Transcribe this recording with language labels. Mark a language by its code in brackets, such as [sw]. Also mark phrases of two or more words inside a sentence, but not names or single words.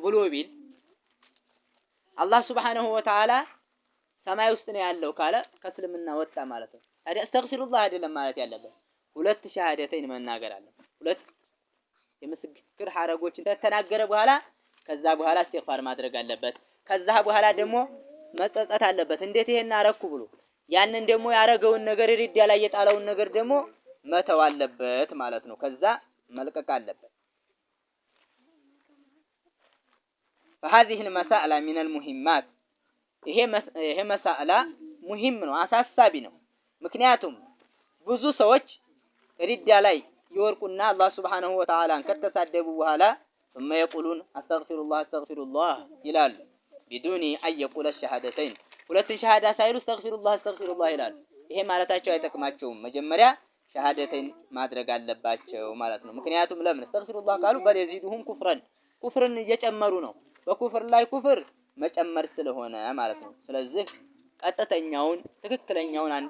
[am] ብሎ ቢል [ar] الله سبحانه وتعالى [am] ሰማይ ውስጥ ነው ያለው ካለ ከእስልምና ወጣ ማለት ነው። ታዲያ እስተግፊሩላህ አይደለም ማለት ያለበት፣ ሁለት ሸሃደተይን መናገር አለበት። ሁለት የምስክር ሐረጎችን ተናገረ በኋላ ከዛ በኋላ እስትግፋር ማድረግ አለበት። ከዛ በኋላ ደግሞ መጸጸት አለበት። እንዴት ይሄን አረኩ ብሎ ያንን ደግሞ ያረገውን ነገር ሪዳ ላይ የጣለውን ነገር ደግሞ መተው አለበት ማለት ነው። ከዛ መልቀቅ አለበት። [ar] فهذه المسألة من المهمات [am] ይሄ [ar] مسألة مهم [am] ነው፣ አሳሳቢ ነው። ምክንያቱም ብዙ ሰዎች ሪዳ ላይ ይወርቁና [ar] الله سبحانه وتعالى [am] ከተሳደቡ በኋላ [ar] ثم يقولون استغفر الله [am] ይላሉ [ar] بدون أن يقول الشهادتين [am] ሁለትን ሸሃዳ ሳይሉ [ar] استغفر الله [am] ይላሉ። ይሄ ማለታቸው አይጠቅማቸውም። መጀመሪያ ሸሃደተይን ማድረግ አለባቸው ማለት ነው። ምክንያቱም ለምን استغفر ካሉ በለዚዱሁም ኩፍርን እየጨመሩ ነው። በኩፍር ላይ ኩፍር መጨመር ስለሆነ ማለት ነው። ስለዚህ ቀጥተኛውን ትክክለኛውን አንድ